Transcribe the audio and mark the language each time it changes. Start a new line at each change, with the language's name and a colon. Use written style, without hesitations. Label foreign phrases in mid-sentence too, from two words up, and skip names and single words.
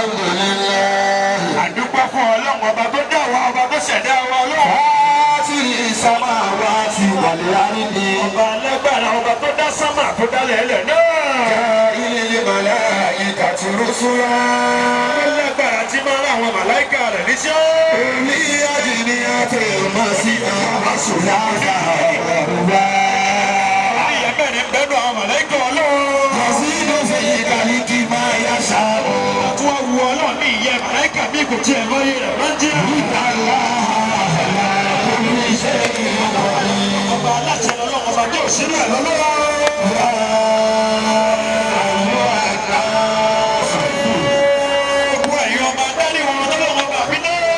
Yoruba: Àdúpẹ́ fún Ọlọ́run ọba tó dá wa ọba tó ṣẹ̀dá wa Ọlọ́run.
Arabic: السماوات والأرض
Yoruba: ọba alágbára ọba tó dá sámà tó dálẹ̀ ẹlẹ̀ náà.
Arabic: جاعل الملائكة رسلا
Yoruba: alágbára tí máa ń rán àwọn màláìkà rẹ̀ níṣẹ́.
Arabic: أولي أجنحة مثنى وثلاث ورباع
Yoruba: ìyẹn mẹ́rin bẹ́nu àwọn màláìkà ọlọ́run.
Arabic: يزيد في الخلق ما يشاء
Yoruba: tí wọ́n wu ọlọ́run ní ìyẹn màláìkà bí kò tiẹ̀ lóye rẹ̀ máa ń jẹ́. ọba aláṣẹ lọ́lọ́run ọba tí ò sínú ẹ̀ lọ́lọ́run. gbogbo ẹ̀yin ọba dání wọn lọ́lọ́run ọba àbí náà.